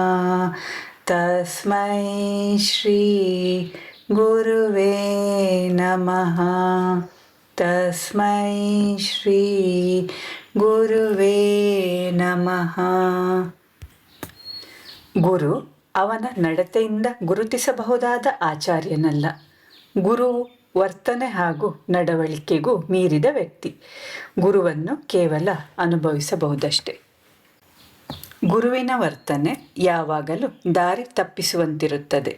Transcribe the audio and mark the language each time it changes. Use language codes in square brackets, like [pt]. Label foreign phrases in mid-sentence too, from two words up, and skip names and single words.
[sa] ತಸ್ಮೈ ಶ್ರೀ ಗುರುವೇ ನಮಃ. ತಸ್ಮೈ ಶ್ರೀ ಗುರುವೇ ನಮಃ. [kn] ಗುರು ಅವನ ನಡತೆಯಿಂದ ಗುರುತಿಸಬಹುದಾದ ಆಚಾರ್ಯನಲ್ಲ. ಗುರುವು ವರ್ತನೆ ಹಾಗೂ ನಡವಳಿಕೆಗೂ ಮೀರಿದ ವ್ಯಕ್ತಿ. ಗುರುವನ್ನು ಕೇವಲ ಅನುಭವಿಸಬಹುದಷ್ಟೆ. ಗುರುವಿನ ವರ್ತನೆ ಯಾವಾಗಲೂ ದಾರಿ ತಪ್ಪಿಸುವಂತಿರುತ್ತದೆ.